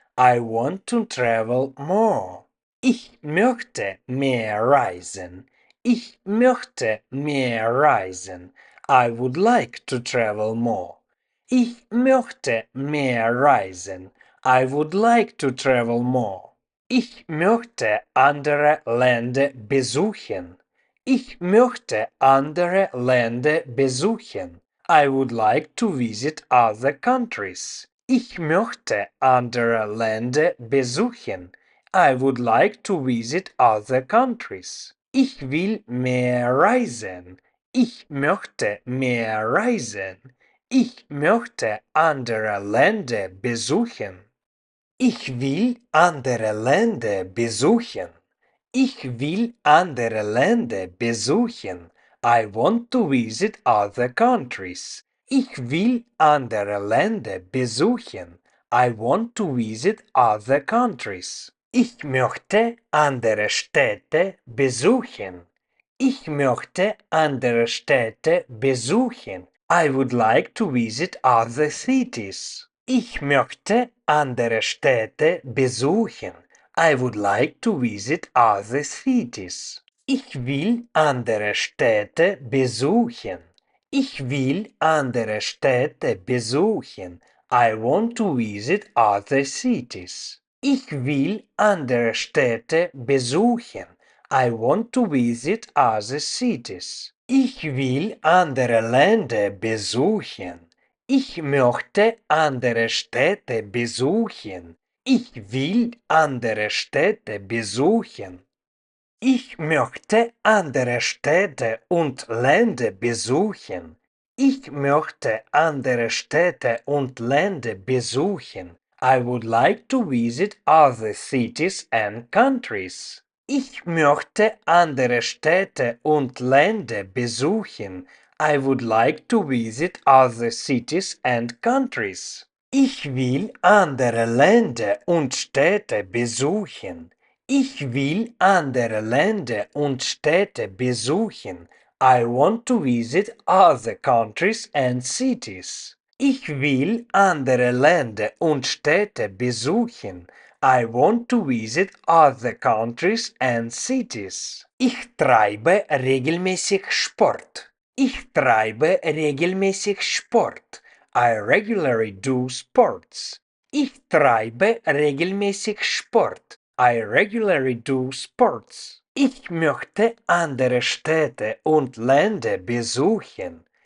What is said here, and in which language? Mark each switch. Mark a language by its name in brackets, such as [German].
[English] I want to travel more. [German] Ich möchte mehr reisen. Ich möchte mehr reisen. [English] I would like to travel more. [German] Ich möchte mehr reisen. [English] I would like to travel more. [German] Ich möchte andere Länder besuchen. Ich möchte andere Länder besuchen. [English] I would like to visit other countries. [German] Ich möchte andere Länder besuchen. [English] I would like to visit other countries. [German] Ich will mehr reisen. Ich möchte mehr reisen. Ich möchte andere Länder besuchen. Ich will andere Länder besuchen. Ich will andere Länder besuchen. [English] I want to visit other countries. [German] Ich will andere Länder besuchen. [English] I want to visit other countries. [German] Ich möchte andere Städte besuchen. Ich möchte andere Städte besuchen. [English] I would like to visit other cities. [German] Ich möchte andere Städte besuchen. [English] I would like to visit other cities. [German] Ich will andere Städte besuchen. Ich will andere Städte besuchen. [English] I want to visit other cities. [German] Ich will andere Städte besuchen. [English] I want to visit other cities. [German] Ich will andere Länder besuchen. Ich möchte andere Städte besuchen. Ich will andere Städte besuchen. Ich möchte andere Städte und Länder besuchen. Ich möchte andere Städte und Länder besuchen. [English] I would like to visit other cities and countries. [German] Ich möchte andere Städte und Länder besuchen. [English] I would like to visit other cities and countries. [German] Ich will andere Länder und Städte besuchen. Ich will andere Länder und Städte besuchen. [English] I want to visit other countries and cities. [German] Ich will andere Länder und Städte besuchen. [English] I want to visit other countries and cities. [German] Ich treibe regelmäßig Sport. Ich treibe regelmäßig Sport. [English] I regularly do sports. [German] Ich treibe regelmäßig Sport. [English] I regularly do sports. [German] Ich möchte andere Städte und Länder besuchen.